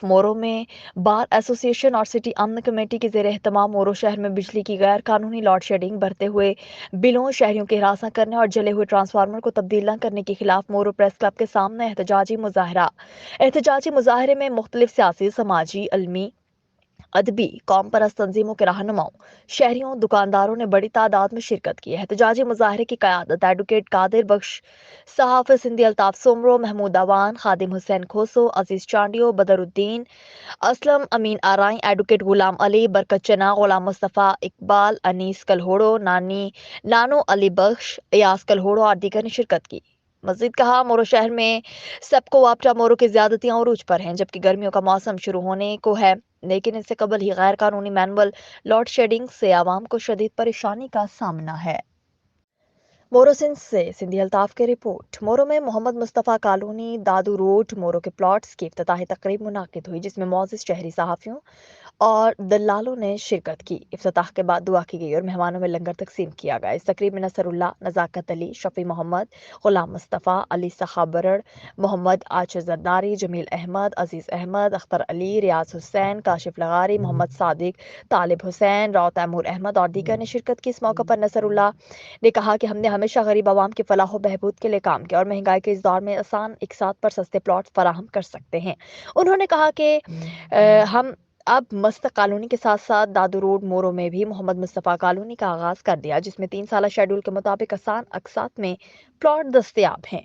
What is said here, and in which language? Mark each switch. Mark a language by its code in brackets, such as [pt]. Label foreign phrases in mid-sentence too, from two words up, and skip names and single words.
[ur] مورو میں بار ایسوسی ایشن اور سٹی امن کمیٹی کے زیر اہتمام مورو شہر میں بجلی کی غیر قانونی لوڈ شیڈنگ، بڑھتے ہوئے بلوں، شہریوں کے ہراسا کرنے اور جلے ہوئے ٹرانسفارمر کو تبدیل نہ کرنے کے خلاف مورو پریس کلب کے سامنے احتجاجی مظاہرہ. احتجاجی مظاہرے میں مختلف سیاسی، سماجی، علمی، ادبی، قوم پرست تنظیموں کے رہنماؤں، شہریوں، دکانداروں نے بڑی تعداد میں شرکت کی. احتجاجی مظاہرے کی قیادت ایڈووکیٹ قادر بخش، صحافی سندھی الطاف سومرو، محمود اعوان، خادم حسین کھوسو، عزیز چانڈیو، بدرالدین، اسلم امین آرائی، ایڈووکیٹ غلام علی، برکت چنا، غلام مصطفیٰ، اقبال، انیس کلہوڑو، نانو علی بخش، ایاس کلہوڑو اور دیگر نے شرکت کی. مزید کہا، مورو شہر میں سب کو واپڈا مورو کی زیادتیاں عروج پر ہیں، جبکہ گرمیوں کا موسم شروع ہونے کو ہے، لیکن اس سے قبل ہی غیر قانونی مینوئل لوڈ شیڈنگ سے عوام کو شدید پریشانی کا سامنا ہے. مورو سندھ سے سندھی الطاف کی رپورٹ. مورو میں محمد مصطفیٰ کالونی، دادو روڈ، مورو کے پلاٹس کی افتتاحی تقریب منعقد ہوئی، جس میں موجود شہری صحافیوں اور دلالوں نے شرکت کی. افتتاح کے بعد دعا کی گئی اور مہمانوں میں لنگر تقسیم کیا گیا. اس تقریب میں نصراللہ، نزاکت علی، شفیع محمد، غلام مصطفیٰ، علی سخابرڑ، محمد عاشر زرداری، جمیل احمد، عزیز احمد، اختر علی، ریاض حسین، کاشف لغاری، محمد صادق، طالب حسین, راؤ تیمور احمد اور دیگر نے شرکت کی. اس موقع پر نصراللہ نے کہا کہ ہم نے ہمیشہ غریب عوام کی فلاح و بہبود کے لیے کام کیا اور مہنگائی کے اس دور میں آسان ایک ساتھ پر سستے پلاٹ فراہم کر سکتے ہیں. انہوں نے کہا کہ ہم اب مست کالونی کے ساتھ ساتھ دادو روڈ مورو میں بھی محمد مصطفیٰ کالونی کا آغاز کر دیا، جس میں 3 سال شیڈول کے مطابق آسان اقساط میں پلاٹ دستیاب ہیں.